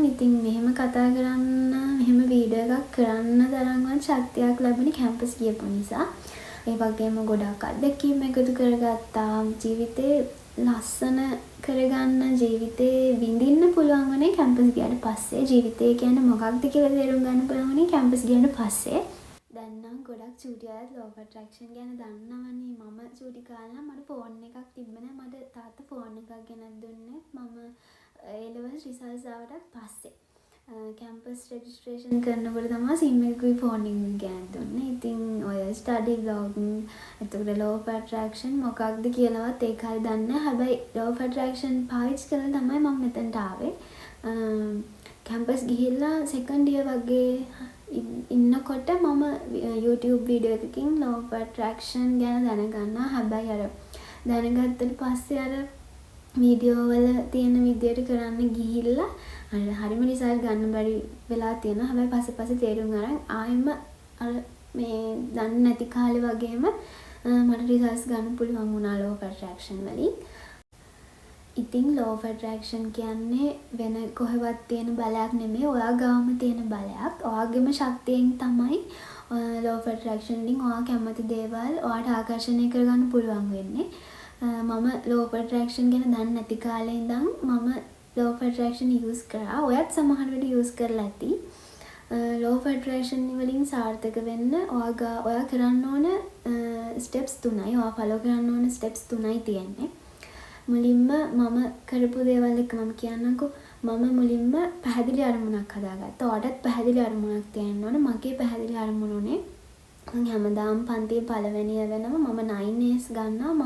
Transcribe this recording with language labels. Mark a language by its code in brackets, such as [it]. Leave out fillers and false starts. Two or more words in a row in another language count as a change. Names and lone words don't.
[si] ඉතින් මෙහෙම කතා කරන්න, මෙහෙම වීඩියෝ එකක් කරන්න තරම්වත් ශක්තියක් ලැබුණේ කැම්පස් ගියපු නිසා. ඒ වගේම ගොඩක් අත්දැකීම් එකතු කරගත්තා. ජීවිතේ ලස්සන කරගන්න, ජීවිතේ විඳින්න පුළුවන් වුණේ කැම්පස් ගියාට පස්සේ. ජීවිතය කියන්නේ මොකක්ද කියලා තේරුම් ගන්න පුළුවන් වුණේ කැම්පස් ගියාට පස්සේ. දැන් නම් ගොඩක් චූටි අයත් [en] law of attraction [si] ගැන දන්නවනේ. මම චූටි කාලේ නම් මට ෆෝන් එකක් තිබ්බ නෑ. මට තාත්තා ෆෝන් එකක් ගෙනත් දුන්නේ මම [en] A levels results [si] ආවට පස්සේ. [en] campus registration [si] කරනකොට තමයි සිම් එකකුයි ෆෝන් එකකුයි ගෙනත් දුන්නේ. ඉතින් ඔය [en] study blogging [si] එතකොට [en] law of attraction [si] මොකක්ද කියලාවත් ඒක හරිය දන්නේ නැහැ. හැබැයි [en] law of attraction [si] පාවිච්චි කරලා තමයි මම මෙතනට ආවේ. කැම්පස් ගිහිල්ලා [en] second year [si] වගේ ඉන්නකොට මම YouTube වීඩියෝ එකකින් [en] law of attraction [si] ගැන දැනගන්නවා. හැබැයි අර දැනගත්තට පස්සේ අර වීඩියෝ වල තියෙන විදියට කරන්න ගිහිල්ලා හරිම රිසල්ට් ගන්න බැරි වෙලා තියෙනවා. හැබැයි පස්සේ තේරුම් අරන් ආයෙම අර මේ දන්නේ නැති කාලේ වගේම මට රිසල්ට්ස් ගන්න පුළුවන් වුණා [en] law of attraction [si] වලින්. ඉතින් [en] law of attraction [si] කියන්නේ වෙන කොහෙවත් තියෙන බලයක් නෙමෙයි. ඔයා ගාවම තියෙන බලයක්. ඔයාගේම ශක්තියෙන් තමයි [en] law of attraction [si] වලින් ඔයා කැමති දේවල් ඔයාට ආකර්ෂණය කරගන්න පුළුවන් වෙන්නේ. මම [en] law of attraction [si] ගැන දන්නේ නැති කාලේ ඉඳන් මම [en] law of attraction use [si] කරා. ඔයත් සමහර වෙලට use කරලා ඇති. [en] law of attraction [si] වලින් සාර්ථක වෙන්න ඔයා කරන්න ඕන steps 3යි. ඔයා follow කරන්න ඕන steps 3යි තියෙන්නේ. මුලින්ම මම කරපු දේවල් එක මම කියන්නම්කෝ. මම මුලින්ම පැහැදිලි අරමුණක් හදාගත්තා. ඔයාටත් පැහැදිලි අරමුණක් තියෙන්න ඕන. මගේ පැහැදිලි අරමුණ උනේ මම හැමදාම පන්තියේ පළවෙනිය වෙනම මම 9S ගන්නවා.